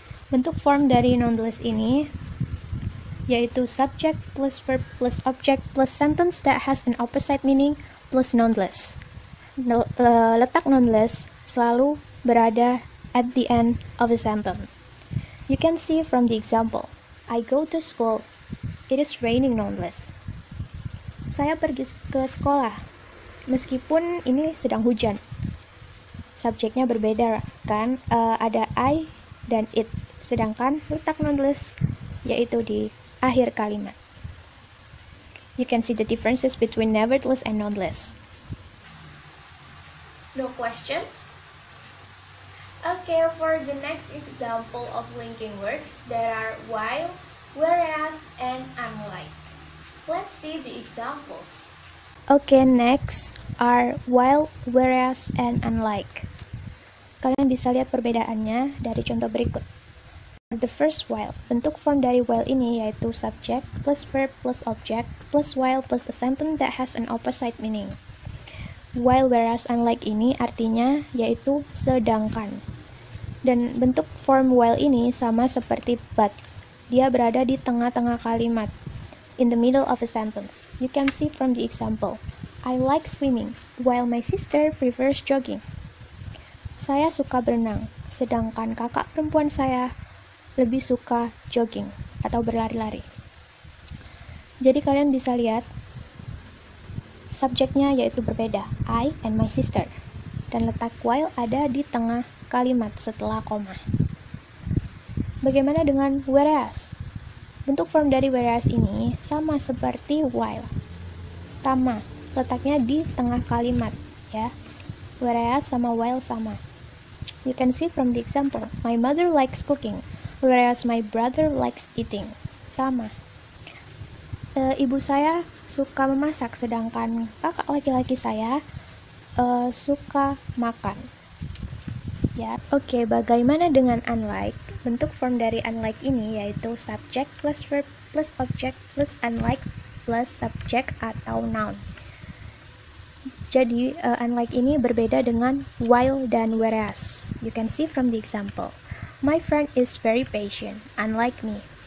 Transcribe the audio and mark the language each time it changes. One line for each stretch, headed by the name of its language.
Indonesian: Bentuk form dari
English: nonetheless ini yaitu subject plus verb plus object plus sentence that has an opposite meaning plus nonetheless.
Indonesian: Letak nonetheless selalu berada
English: at the end of a sentence. You can see from the example, I go to school, it is raining nonetheless.
Indonesian: Saya pergi ke sekolah, meskipun ini sedang hujan. Subjeknya berbeda kan, ada I dan it, sedangkan letak nonetheless yaitu di akhir kalimat.
English: You can see the differences between nevertheless and nonetheless. No questions? Okay, for the next example of linking words, there are while, whereas, and unlike. Let's see the examples. Okay, next are while, whereas, and unlike.
Indonesian: Kalian bisa lihat perbedaannya dari contoh berikut.
English: The first while, bentuk form dari while ini yaitu subject plus verb plus object plus while plus a sentence that has an opposite meaning.
Indonesian: While, whereas, unlike ini artinya yaitu sedangkan. Dan bentuk form while ini sama seperti but. Dia berada di tengah-tengah kalimat,
English: in the middle of a sentence. You can see from the example, I like swimming, while my sister prefers jogging.
Indonesian: Saya suka berenang, sedangkan kakak perempuan saya lebih suka jogging atau berlari-lari. Jadi kalian bisa lihat subjeknya yaitu berbeda, I and my sister, dan letak while ada di tengah kalimat setelah koma. Bagaimana dengan whereas? Bentuk form dari whereas ini sama seperti while, sama, letaknya di tengah kalimat ya. Whereas sama while sama.
English: You can see from the example, my mother likes cooking, whereas my brother likes eating.
Indonesian: Sama. Ibu saya suka memasak, sedangkan kakak laki-laki saya suka makan. Ya, oke. Bagaimana dengan
English: unlike? Bentuk form dari unlike ini yaitu subject plus verb plus object plus unlike plus subject atau noun.
Indonesian: Jadi unlike ini berbeda dengan while dan whereas.
English: You can see from the example. My friend is very patient, unlike me.